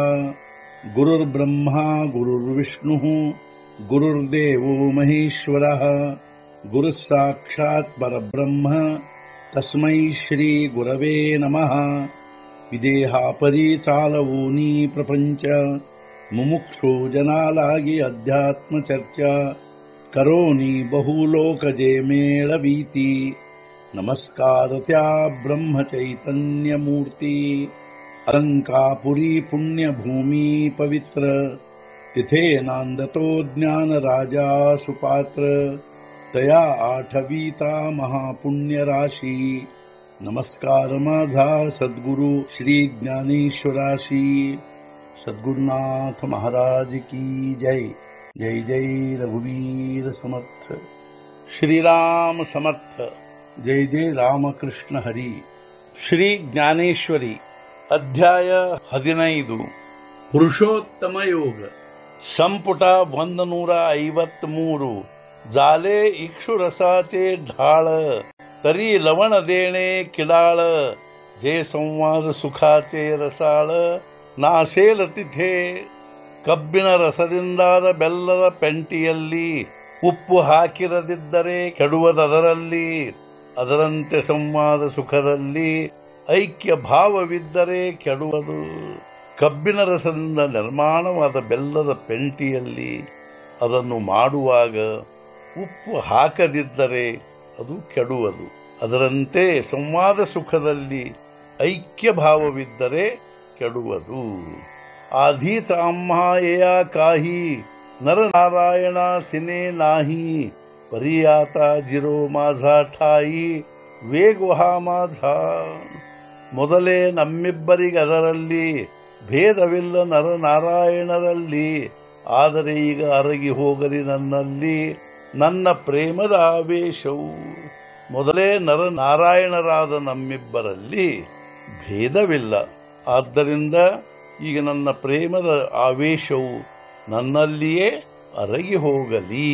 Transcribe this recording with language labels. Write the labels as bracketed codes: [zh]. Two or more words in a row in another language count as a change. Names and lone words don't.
[sa] गुरुर्ब्रह्मा गुरुर्विष्णुः गुरुर्देवो महेश्वरः गुरुः साक्षात् परब्रह्म तस्मै श्री गुरवे नमः। [mr] विदेहापरि चालवूनी प्रपंच मुमुक्षु जनालागी अध्यात्म चर्चा करोनी बहुलोकजे मेळवीती। नमस्कार त्या ब्रह्म चैतन्य मूर्ती। अलंकापुरी पुण्यभूमी पवित्र तिथे नांदतो ज्ञान राजा सुपात्र। तया आठवीता महापुण्य राशी। नमस्कार माझा सद्गुरु श्री ज्ञानेश्वराशी। सद्गुरुनाथ महाराज की जय। जय जय रघुवीर समर्थ। श्रीराम समर्थ। जय जय रामकृष्ण हरी। [kn] ಶ್ರೀ ಜ್ಞಾನೇಶ್ವರಿ ಅಧ್ಯಾಯ 15 ಪುರುಷೋತ್ತಮ ಯೋಗ ಸಂಪುಟ 153 [mr] झाले इक्षुरसाचे ढाळ तरी लवण देणे किडाळ। जे संवाद सुखाचे रसाळ नासेल तिथे। [kn] ಕಬ್ಬಿನ ರಸದಿಂದಾದ ಬೆಲ್ಲದ ಪೆಂಟಿಯಲ್ಲಿ ಉಪ್ಪು ಹಾಕಿರದಿದ್ದರೆ ಕೆಡುವುದರಲ್ಲಿ। ಅದರಂತೆ ಸಂವಾದ ಸುಖದಲ್ಲಿ ಐಕ್ಯ ಭಾವವಿದ್ದರೆ ಕೆಡುವುದು। ಕಬ್ಬಿನ ರಸದಿಂದ ನಿರ್ಮಾಣವಾದ ಬೆಲ್ಲದ ಪೆಂಟಿಯಲ್ಲಿ ಅದನ್ನು ಮಾಡುವಾಗ ಉಪ್ಪು ಹಾಕದಿದ್ದರೆ ಅದು ಕೆಡುವುದು। ಅದರಂತೆ ಸಂವಾದ ಸುಖದಲ್ಲಿ ಐಕ್ಯ ಭಾವವಿದ್ದರೆ ಕೆಡುವುದು। [mr] आधीच आम्हा या काही नरनारायणा सिने नाही। परी आता जिरो माझा ठाई ವೇಗ माझा। [kn] ಮೊದಲೇ ನಮ್ಮಿಬ್ಬರಿಗದರಲ್ಲಿ ಭೇದವಿಲ್ಲ ನರನಾರಾಯಣರಲ್ಲಿ। ಆದರೆ ಈಗ ಅರಗಿ ಹೋಗಲಿ ನನ್ನಲ್ಲಿ ನನ್ನ ಪ್ರೇಮದ ಆವೇಶವು। ಮೊದಲೇ ನರನಾರಾಯಣರಾದ ನಮ್ಮಿಬ್ಬರಲ್ಲಿ ಭೇದವಿಲ್ಲ, ಆದ್ದರಿಂದ ಈಗ ನನ್ನ ಪ್ರೇಮದ ಆವೇಶವು ನನ್ನಲ್ಲಿಯೇ ಅರಗಿ ಹೋಗಲಿ।